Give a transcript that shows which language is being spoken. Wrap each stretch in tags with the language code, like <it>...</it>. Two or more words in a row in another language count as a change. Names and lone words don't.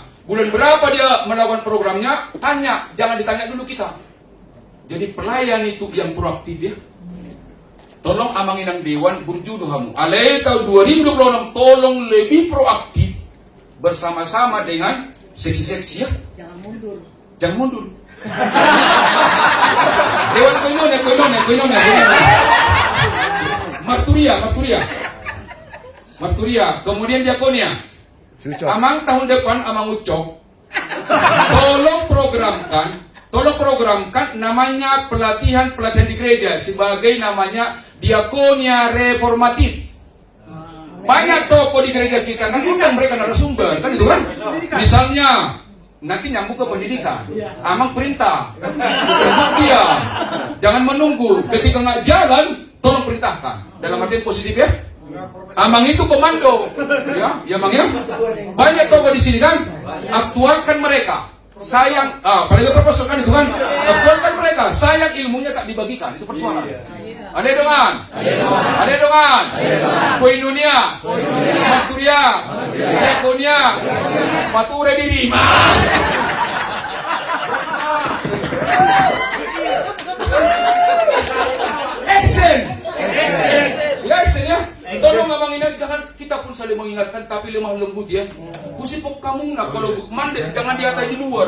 <id>Bulan berapa dia melakukan programnya, tanya, jangan ditanya dulu kita. Jadi pelayan itu yang proaktif ya. Tolong amangin ang dewan,</id> <bbc>burjudo kamu.</bbc> <id>Alay tahun 2026, tolong lebih proaktif bersama-sama dengan seksi-seksi ya. Jangan mundur. Jangan mundur. Dewan koinonia. Marturia. Kemudian diakonia. Amang tahun depan amang ucok. Tolong programkan namanya pelatihan di gereja sebagai namanya diakonia reformatif. Banyak toko di gereja kita kan undang mereka narasumber kan itu kan. Misalnya nanti nyambung ke pendidikan. Amang perintah. Untuk dia jangan menunggu ketika nggak jalan tolong perintahkan. Dalam arti positif ya. Amang itu komando. Ya Amang ya. Banyak toko di sini kan. Aktualkan mereka. Sayang, pada proposal kan itu kan. Aktualkan mereka. Sayang ilmunya tak dibagikan. Itu persoalan. Ada dongan. Koinonia. Marturia. Diakonia.</id> <bbc>Pature dirima.</bbc> <id>Action ya. Tolong abang ingat, jangan kita pun saling mengingatkan, tapi lemah lembut ya. Kusipok kamu nak kalau mandet jangan diatai di luar.</id>